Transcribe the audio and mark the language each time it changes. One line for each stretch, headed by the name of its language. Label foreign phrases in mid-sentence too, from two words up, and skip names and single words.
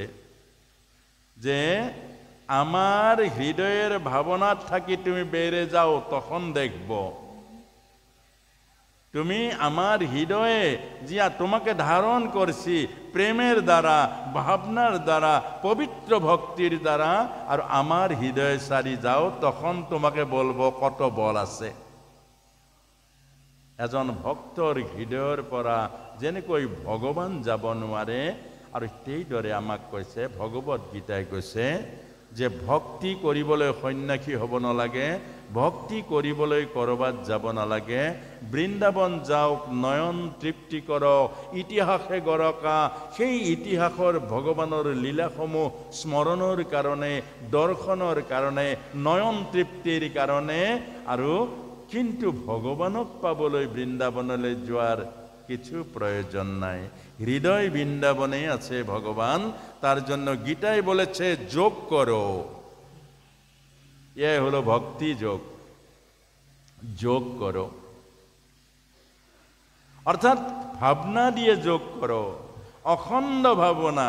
Bangla: যে আমার হৃদয়ের ভাবনা থাকি তুমি বেড়ে যাও, তখন দেখব। তুমি আমার হৃদয়ে জিয়া তোমাকে ধারণ করছি প্রেমের দ্বারা, ভাবনার দ্বারা, পবিত্র ভক্তির দ্বারা, আর আমার হৃদয়ে সারি যাও, তখন তোমাকে বলবো কত বল আছে।
Assamese: এজন ভক্তর হৃদয়ের পৰা যেনেকৈ ভগৱান যাব নোৱাৰে, আৰু সেইদৰে আমাক কৈছে, ভগৱত গীতাই কৈছে যে ভক্তি কৰিবলৈ সন্ন্যাসী হ'ব নালাগে, ভক্তি কৰিবলৈ কৰবাত যাব নালাগে, বৃন্দাবন যাওক, নয়ন তৃপ্তি কৰক, ইতিহাসে গৰকা, সেই ইতিহাসৰ ভগৱানৰ লীলাসমূহ স্মৰণৰ কাৰণে, দৰ্শনৰ কাৰণে, নয়ন তৃপ্তিৰ কাৰণে। আৰু কিন্তু ভগৱানক পাবলৈ বৃন্দাবনলৈ যোৱাৰ কিছু প্রয়োজন নাই।
Bangla: হৃদয় বৃন্দাবনে আছে ভগবান, তার জন্য গীতায় বলেছে যোগ করো। এ হলো ভক্তি যোগ। যোগ করো অর্থাৎ ভাবনা দিয়ে যোগ করো, অখণ্ড ভাবনা।